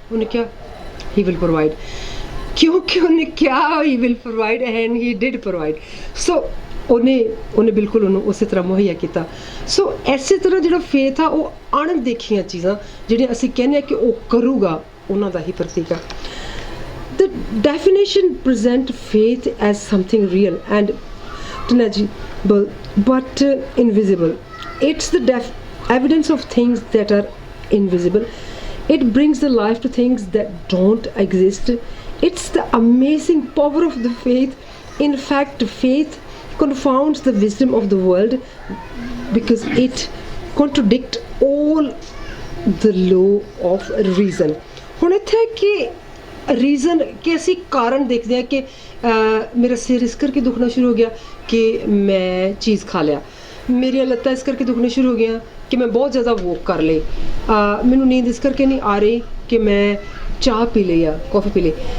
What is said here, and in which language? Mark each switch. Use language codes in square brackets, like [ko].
[pa] ਉਹਨੇ ਕਿਹਾ [en] he will provide, [pa] ਕਿਉਂਕਿ ਉਹਨੇ ਕਿਹਾ [en] He will provide and he did provide. [pa] ਸੋ ਉਹਨੇ ਬਿਲਕੁਲ ਉਹਨੂੰ ਉਸੇ ਤਰ੍ਹਾਂ ਮੁਹੱਈਆ ਕੀਤਾ। ਸੋ ਇਸੇ ਤਰ੍ਹਾਂ ਜਿਹੜਾ ਫੇਥ ਆ ਉਹ ਅਣਦੇਖੀਆਂ ਚੀਜ਼ਾਂ ਜਿਹੜੀਆਂ ਅਸੀਂ ਕਹਿੰਦੇ ਹਾਂ ਕਿ ਉਹ ਕਰੂਗਾ ਉਹਨਾਂ ਦਾ ਹੀ ਪ੍ਰਤੀਕ ਆ। [en] The definition present faith as something real and tangible but invisible. It's the evidence of things that are invisible. It brings the life to things that don't exist. It's the amazing power of the faith. In fact, faith confounds the wisdom of the world because it contradicts all the law of reason. [pa] ਹੁਣ ਇੱਥੇ ਕਿ reason ਕਿ ਅਸੀਂ ਕਾਰਨ ਦੇਖਦੇ ਹਾਂ ਕਿ ਮੇਰਾ ਸਿਰ ਇਸ ਕਰਕੇ ਦੁਖਣਾ ਸ਼ੁਰੂ ਹੋ ਗਿਆ ਕਿ ਮੈਂ ਚੀਜ਼ ਖਾ ਲਿਆ, ਮੇਰੀਆਂ ਲੱਤਾਂ ਇਸ ਕਰਕੇ ਦੁਖਣਾ ਸ਼ੁਰੂ ਹੋ ਗਈਆਂ ਕਿ ਮੈਂ ਬਹੁਤ ਜ਼ਿਆਦਾ ਵੋਕ ਕਰ ਲਈ, ਮੈਨੂੰ ਨੀਂਦ ਇਸ ਕਰਕੇ ਨਹੀਂ ਆ ਰਹੀ ਕਿ ਮੈਂ ਚਾਹ ਪੀ ਲਈ ਆ, ਕੌਫੀ ਪੀ ਲਈ।